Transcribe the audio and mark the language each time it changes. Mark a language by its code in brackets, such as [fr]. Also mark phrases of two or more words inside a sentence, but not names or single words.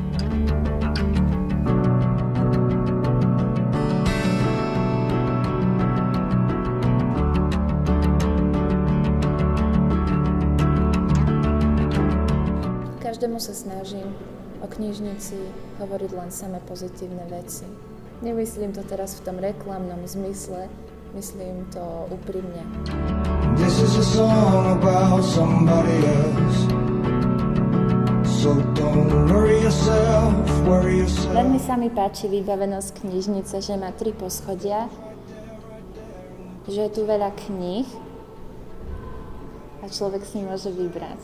[sk] Každému sa snažím o knižnici hovoriť len samé pozitívne veci. Nemyslím to teraz v tom reklamnom zmysle, myslím to úprimne. [en] This is a song about somebody else. So don't worry yourself, worry yourself. [sk] Veľmi sa mi páči vybavenosť knižnice, že má 3 poschodia, že je tu veľa kníh a človek si môže vybrať.